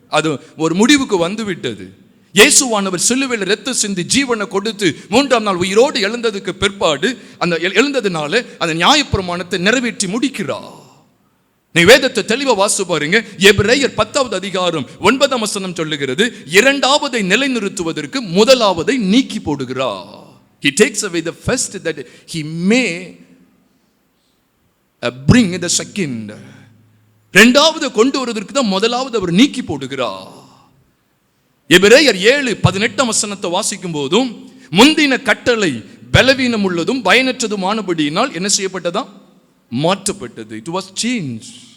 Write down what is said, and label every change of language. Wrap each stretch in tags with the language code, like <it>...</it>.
<ta>அது ஒரு முடிவுக்கு வந்து விட்டது. இயேசுவானவர் சிலுவையில் இரத்தம் சிந்தி ஜீவனை கொடுத்து 3ஆம் நாள் உயிரோடு எழுந்ததுக்கு பிற்பாடு அந்த எழுந்ததுனால அந்த நியாயப்பிரமாணத்தை நிறைவேற்றி முடிக்கிறார். நீ வேதத்தை தெளிவா வாசித்து பாருங்க. எபிரேயர் 10வது அதிகாரம் 9ஆம் வசனம் சொல்லுகிறது, 2வதை நிலைநிறுத்துவதற்கு 1வதை நீக்கி போடுகிறார்.</ta> <en>He takes away the first that he may bring the second.</en> <ta>2வது கொண்டு வருவதற்கு தான் 1வது அவர் நீக்கி போடுகிறார். எபிரேயர் 7:18 வசனத்தை வாசிக்கும் போதும் முந்தின கட்டளை பலவீனம் உள்ளதும் பயனற்றதுமானபடியினால் என்ன செய்யப்பட்டதா? மாற்றப்பட்டது.</ta> <en>It was changed.</en>